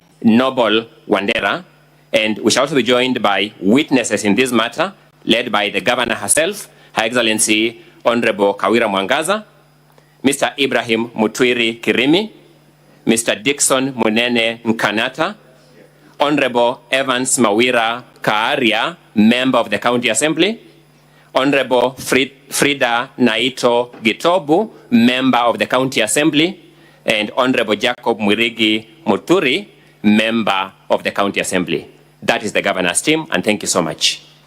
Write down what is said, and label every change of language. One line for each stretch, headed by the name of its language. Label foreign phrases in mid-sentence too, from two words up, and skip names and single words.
English: Noble Wandera, and we shall also be joined by witnesses in this matter, led by the Governor herself, Her Excellency Honorable Kawira Mwangaza, Mr. Ibrahim Mutwiri Kirimi, Mr. Dixon Munene Nkanata, Honorable Evans Mawira Kaaria, Member of the County Assembly, Honorable Frida Naito Gitobu, Member of the County Assembly, and Honorable Jacob Mwirigi Muturi, Member of the County Assembly. That is the Governor's team, and thank you so much.